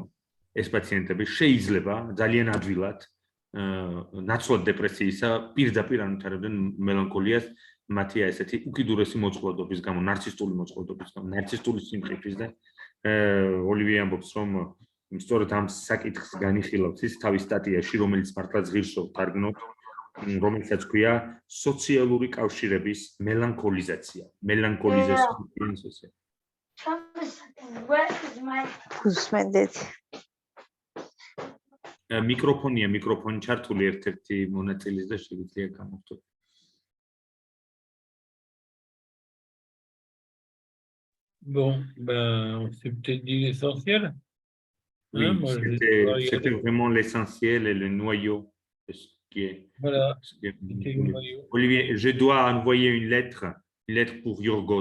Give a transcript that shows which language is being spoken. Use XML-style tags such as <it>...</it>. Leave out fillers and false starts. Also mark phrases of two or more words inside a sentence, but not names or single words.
<ka>რომ ეს პაციენტები შეიძლება ძალიან ადვილად ნაცვლად დეპრესიისა პირდაპირ ანვითარებდნენ მელანქოლიას მათი ესეთი უკიდურესი მოწყვლადობის გამო, ნარცისტული მოწყვლადობის გამო, ნარცისტული სიმყიფის და ოლივიე ამბობს, რომ სწორედ ამ საკითხს განიხილავს ის თავის სტატიაში, რომელიც მართლაც ღირსով თარგმნობს, რომელსაც ქვია სოციალური კავშირების მელანქოლიზაცია. მელანქოლიზაცია. გუსმენდეთ. მიკროფონი ჩართული ერთ-ერთი მონაწილის და შეგვიძლია გამოვთო.</ka> <fr>Bon, ben, c'est peut-être dit l'essentiel. Oui, Hein, moi, je vais devoir y c'était aller. vraiment l'essentiel et le noyau de ce qui est. Voilà. C'était le noyau. Olivier, je dois envoyer une lettre pour Yorgos.</fr>